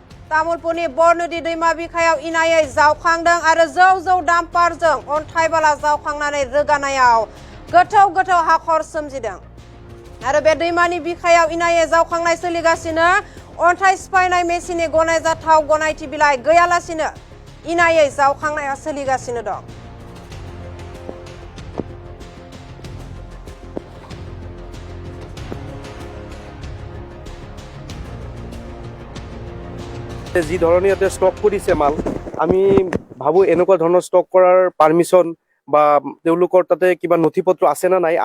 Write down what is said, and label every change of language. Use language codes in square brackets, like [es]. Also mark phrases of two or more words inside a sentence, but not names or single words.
[brx] तामुलपुरनि बरनदि दैमा बिखायाव इनायै जावखांदों आरो जौ जौ डाम्पारजों अन्थाइ बाला जावखांनानै रोगानायाव गोथौ गोथौ हाखर सोमजिदों आरो बे दैमानि बिखायाव इनायै जावखांनाय सोलिगासिनो। अन्थाइ सिफायनाय मेसिननि गनायजाथाव गनायथि बिलाइ गैयालासिनो इनायै जावखांनाया सोलिगासिनो दं। [as] যি ধৰণে ইয়াতে ষ্টক কৰিছে মাল, আমি ভাবোঁ এনেকুৱা ধৰণৰ ষ্টক কৰাৰ পাৰ্মিশ্যন বা তেওঁলোকৰ তাতে কিবা নথি পত্ৰ আছে নে নাই।